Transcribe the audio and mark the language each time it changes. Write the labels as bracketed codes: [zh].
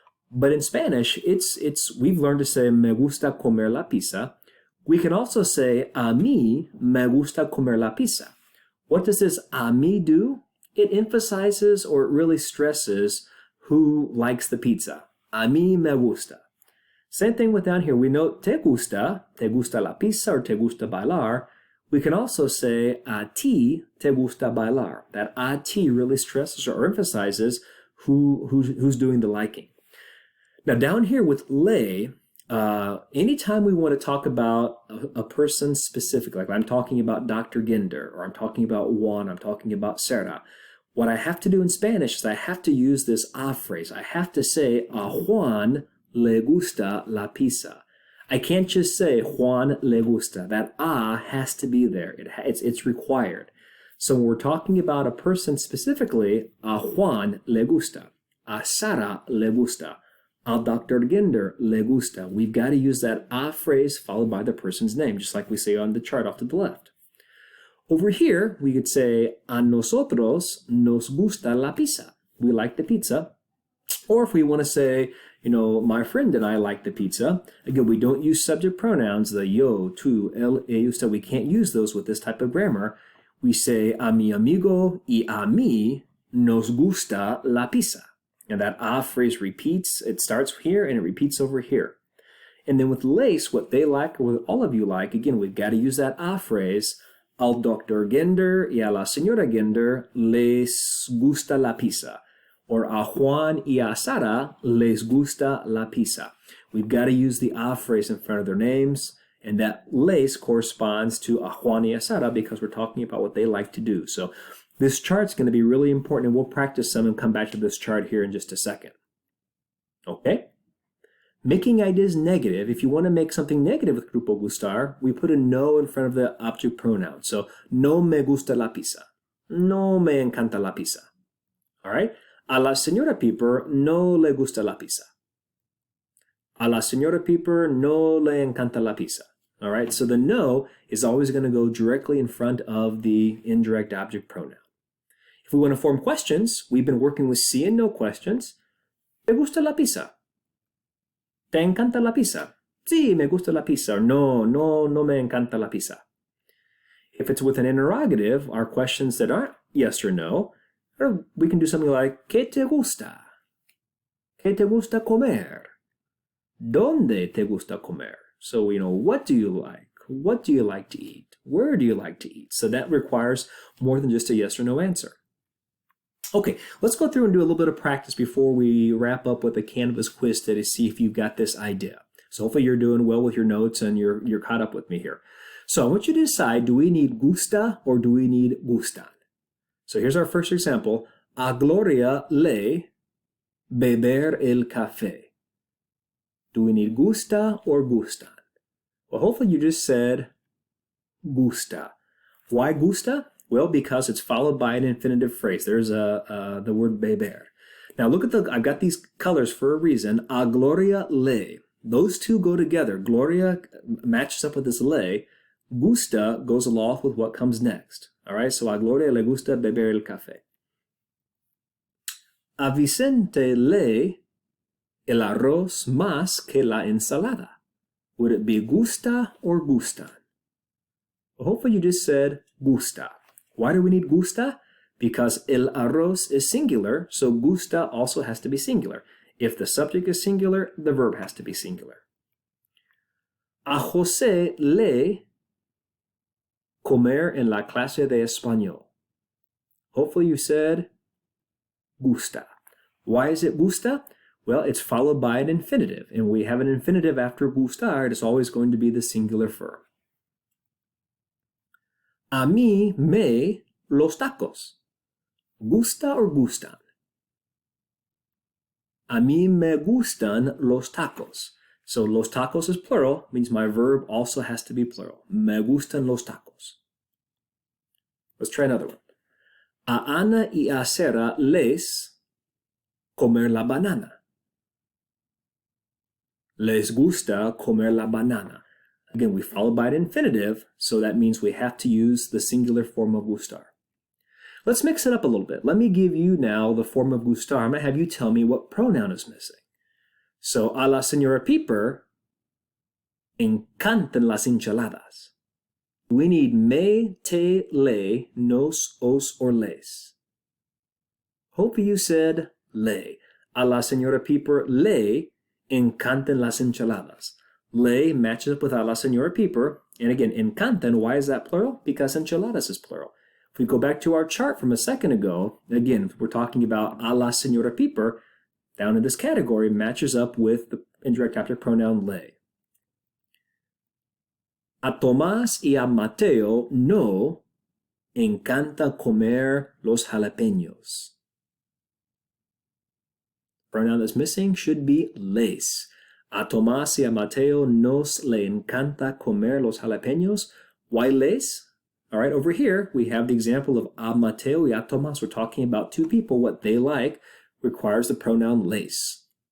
[en] But in Spanish, we've learned to say me gusta comer la pizza. [es] We can also say a mí me gusta comer la pizza. [en] What does this a mí do? It emphasizes or it really stresses who likes the pizza. A mí me gusta. Same thing with down here. [es] We note te gusta la pizza or te gusta bailar. We can also say a ti te gusta bailar. [en] That a ti really stresses or emphasizes who's doing the liking. Now down here with le, anytime we want to talk about a person specific, like I'm talking about Dr. Ginder, or I'm talking about Juan, I'm talking about Sarah, what I have to do in Spanish is I have to use this a phrase. [es] I have to say a Juan le gusta la pizza. [en] I can't just say Juan le gusta. That a has to be there. It's required. So when we're talking about a person specifically, a Juan le gusta, a Sara le gusta, a Dr. [es] Ginder le gusta. [en] We've got to use that a phrase followed by the person's name, just like we say on the chart off to the left. Over here, we could say a nosotros nos gusta la pizza. We like the pizza. Or if we want to say, my friend and I like the pizza. Again, we don't use subject pronouns, the yo, tú, él, ellos, so we can't use those with this type of grammar. [es] We say a mi amigo y a mí nos gusta la pizza. [en] And that a phrase repeats. It starts here and it repeats over here. And then with les, what they like or what all of you like, again, we've got to use that a phrase. [es] Al Dr. Ginder y a la señora Ginder les gusta la pizza. Or a Juan y a Sara les gusta la pizza. [en] We've got to use the a phrase in front of their names, and that les corresponds to a Juan y a Sara because we're talking about what they like to do. So this chart's going to be really important, and we'll practice some and come back to this chart here in just a second. Okay? Making ideas negative, if you want to make something negative with Grupo Gustar, we put a no in front of the object pronoun. [es] So, no me gusta la pizza. No me encanta la pizza. All right? A la señora Piper no le gusta la pizza. A la señora Piper no le encanta la pizza. [en] All right, so the no is always going to go directly in front of the indirect object pronoun. If we want to form questions, we've been working with sí and no questions. [es] ¿Te gusta la pizza? ¿Te encanta la pizza? Sí, me gusta la pizza. Or no me encanta la pizza. [en] If it's with an interrogative, our questions that aren't yes or no, or we can do something like, ¿Qué te gusta? [es] ¿Qué te gusta comer? ¿Dónde te gusta comer? So, what do you like? [en] What do you like to eat? Where do you like to eat? So that requires more than just a yes or no answer. Okay, let's go through and do a little bit of practice before we wrap up with a Canvas quiz to see if you've got this idea. So hopefully you're doing well with your notes and you're caught up with me here. So I want you to decide, do we need gusta or do we need gustan? So here's our first example. [es] A Gloria le beber el café. [en] Do we need gusta or gustan? Well, hopefully you just said gusta. Why gusta? Well, because it's followed by an infinitive phrase. There's the word beber. Now look at I've got these colors for a reason. A Gloria le. Those two go together. Gloria matches up with this le. Gusta goes along with what comes next. [es] All right, so a Gloria le gusta beber el café. A Vicente le el arroz más que la ensalada. [en] Would it be gusta or gustan? Well, hopefully you just said gusta. Why do we need gusta? Because el arroz is singular, so gusta also has to be singular. If the subject is singular, the verb has to be singular. [es] A José le comer en la clase de español. [en] Hopefully you said gusta. Why is it gusta? Well, it's followed by an infinitive, and we have an infinitive after gustar. It's always going to be the singular verb. [es] A mí me los tacos. Gusta or gustan? [en] A mí me gustan los tacos. So los tacos is plural, means my verb also has to be plural. Me gustan los tacos. Let's try another one. [es] A Ana y a Sara les comer la banana. Les gusta comer la banana. [en] Again, we follow by an infinitive, so that means we have to use the singular form of gustar. Let's mix it up a little bit. Let me give you now the form of gustar. I'm going to have you tell me what pronoun is missing. [es] So, a la señora Piper encantan las enchiladas. [en] We need me, te, le, nos, os, or les. [es] Hope you said le. A la señora Piper le encantan las enchiladas. [en] Le matches up with a la señora Piper. And again, encantan, why is that plural? Because enchiladas is plural. If we go back to our chart from a second ago, again, we're talking about a la señora Piper, down in this category, matches up with the indirect active pronoun le. [es] A Tomás y a Mateo no encanta comer los jalapeños. [en] Pronoun that's missing should be les. [es] A Tomás y a Mateo nos le encanta comer los jalapeños. [en] Why les? All right, over here we have the example of a Mateo y a Tomás. We're talking about two people. What they like requires the pronoun les.